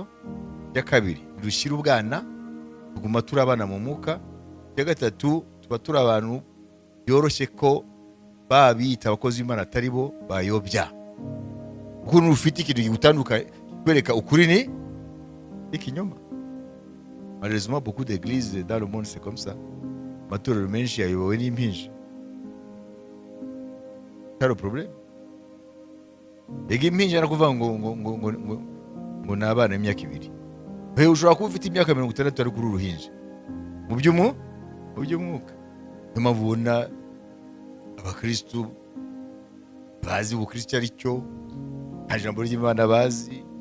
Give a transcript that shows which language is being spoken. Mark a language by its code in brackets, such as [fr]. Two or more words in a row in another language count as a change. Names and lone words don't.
[rw] Icya kabiri, dushyira ubwana, tuguma turi abana mu mwuka. Icya gatatu, tuba turi abantu byoroshye ko babita abakozi b'Imana atari bo bayobya, kuko n'ufite ikintu kigutandukanye kwereka ukuri ni ikinyoma. [fr] Malheureusement beaucoup d'églises dans le monde c'est comme ça. [rw] Amatorero menshi yayobowe n'impinja. [fr] C'est le problème. [rw] Ega impinja nakuvuga ngo n'abana imyaka 2. Wewe ushobora kuba ufite imyaka 60 ari kuri uruhinja mu by'umwuka. Nyuma ubona abakristo bazi ubukristo ari cyo, nta jambo ry'Imana bazi.